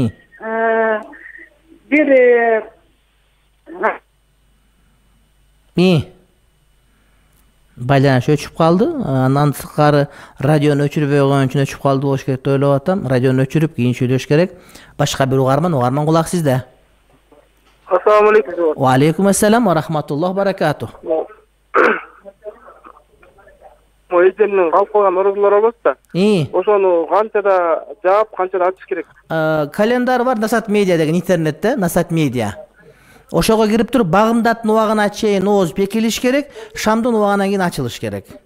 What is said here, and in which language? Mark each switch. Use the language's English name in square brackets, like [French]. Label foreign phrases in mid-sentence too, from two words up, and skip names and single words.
[Kyrgyz] Бир байланыш өчүп калды. Андан сырткары радиону өчүрбөй койгон үчүн өчүп калды болуш керек деп ойлоп атам. Радиону өчүрүп кийин сүйлөш керек. Башка бир угарман кулак сизде. [Arabic] السلام عليكم. و عليكم السلام و رحمة الله بركاته. [Kyrgyz] Эжемдин калып калган орозулар болот да. Ошону канчада жаап, канчада ачыш керек? Календар бар Насат Медиа деген интернетте, Насат Медиа. Ошого кирип туруп багымдаттын убагына чейин ооз бекилиш керек, шамдын убагынан кийин ачылыш керек.